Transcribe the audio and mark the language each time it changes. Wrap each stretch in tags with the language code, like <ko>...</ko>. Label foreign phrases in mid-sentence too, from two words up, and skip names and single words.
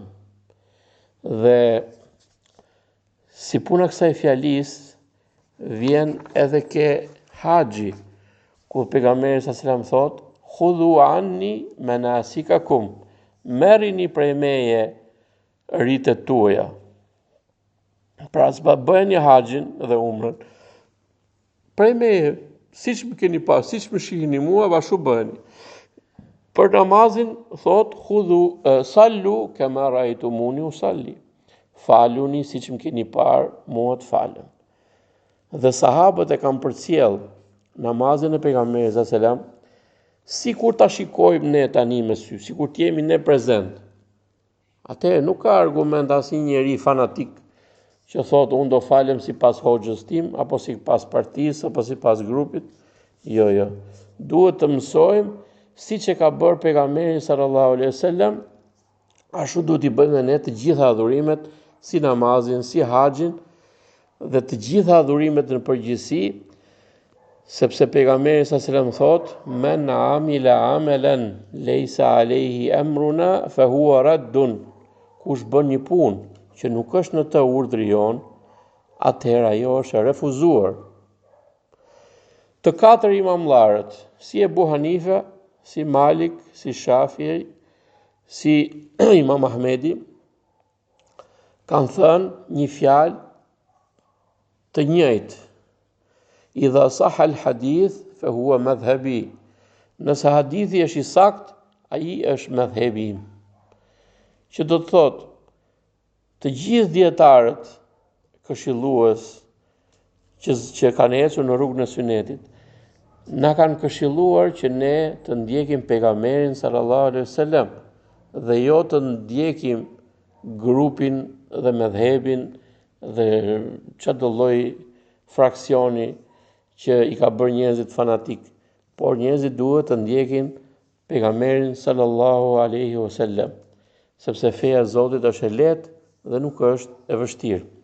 <sq>Dhe si puna kësaj fjalisë vjen edhe ke haxhi, ku pejgamberi</sq> <ar>صلى الله عليه وسلم</ar> <sq>thot,</sq> <ar>خذوا عني مناسككم,</ar> <sq>merrini prej meje ritet tuaja. Pra s'ba bëni haxhin dhe umrën prej meje, siç më keni pas, siç më shihni mua, ashtu bëni. Për namazin thot</sq> <ar>خذوا صلوا كما رأيتموني أصلي.</ar> <sq>Faluni siç më keni parë mua të falem. Dhe sahabët e kanë përcjell namazin e pejgamberit</sq> <ar>صلى الله عليه وسلم</ar> <sq>sikur ta shikojmë ne tani me sy, sikur të jemi ne prezent. Atëherë nuk ka argument asnjë njeri fanatik që thotë unë do falem sipas hoxhës tim, apo sipas partisë, apo sipas grupit. Jo. Duhet të mësojmë siç e ka bërë pejgamberi</sq> <ar>صلى الله عليه وسلم,</ar> <sq>ashtu duhet i bëjmë ne të gjitha adhurimet, si namazin, si haxhin dhe të gjitha adhurimet në përgjithësi, sepse pejgamberi</sq> <ar>صلى الله عليه وسلم من عمل عملا ليس عليه أمرنا فهو رد."</ar> <sq>Kush bën një punë që nuk është në të urdhri jon, atëherë ajo është e refuzuar. Të katër imamllarët, si Ebu Hanifa, si Malik, si Shafi'i, si Imam Ahmedi, kanë thënë një fjalë të njëjtë:</sq> <ar>إذا صح الحديث فهو مذهبي.</ar> <sq>Nëse hadithi është i saktë, ai është madhhabi im. Që do të thotë, të gjithë dietarët këshillues që kanë ecur në rrugën e sunetit, na kanë këshilluar që ne të ndjekim pejgamberin</sq> <ar>صلى الله عليه وسلم</ar> <sq>dhe jo të ndjekim grupin dhe medhhebin dhe çdo lloj fraksioni që i ka bërë njerëzit fanatik, por njerëzit duhet të ndjekin pejgamberin</sq> <ar>صلى الله عليه وسلم,</ar> <sq>sepse feja e Zotit është e lehtë dhe nuk është e vështirë.</sq>